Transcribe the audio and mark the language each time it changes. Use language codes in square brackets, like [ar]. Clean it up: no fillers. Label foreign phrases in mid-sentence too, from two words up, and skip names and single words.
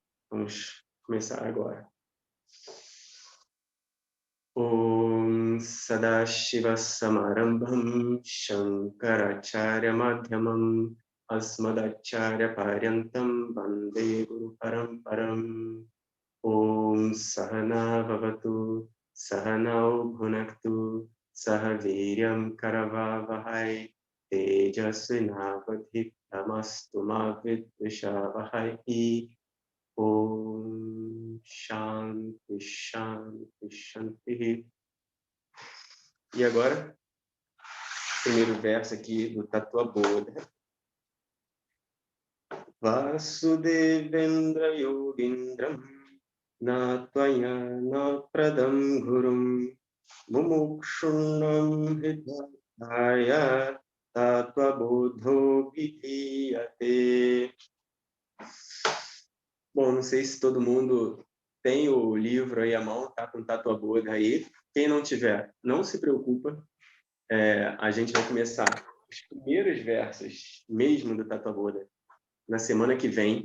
[pt] Vamos começar agora. [sa] Om Sadashiva Samarambham Shankaracharya Madhyamam Asmadacharya Paryantam Vande Guru Paramparam. Om Sahana Vavatu Sahanau Bhunaktu Sahaviryam Karavavahai Tejasvinavadhitamastu Ma Vidvishavahai. Om Shanti Shanti Shanti. [pt] E agora, primeiro verso aqui do Tattva Bodha. [sa] Vasudevendra Yogindram Natvaya Pradam Gurum Mumukshunam Hidaya Tattva Bodho Vidhiyate. [pt] Bom, não sei se todo mundo tem o livro aí à mão, tá com Tattva Bodha aí. Quem não tiver, não se preocupa. A gente vai começar os primeiros versos mesmo do Tattva Bodha na semana que vem.